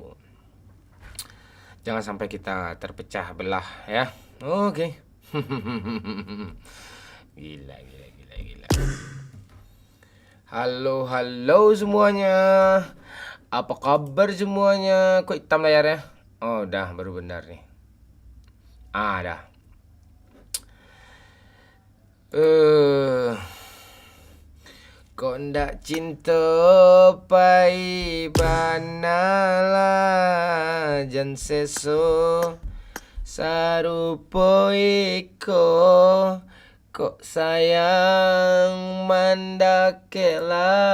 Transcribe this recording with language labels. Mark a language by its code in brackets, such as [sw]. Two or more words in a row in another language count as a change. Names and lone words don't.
[id] Jangan sampai kita terpecah belah ya. Oke. Gila, gila, gila, gila. Halo, halo semuanya. Apa kabar semuanya? Kok hitam layarnya? Oh, dah baru benar nih. Dah. [min] Eh, kok ndak cinta pai banala jan seso sarupo iko kok sayang mandakela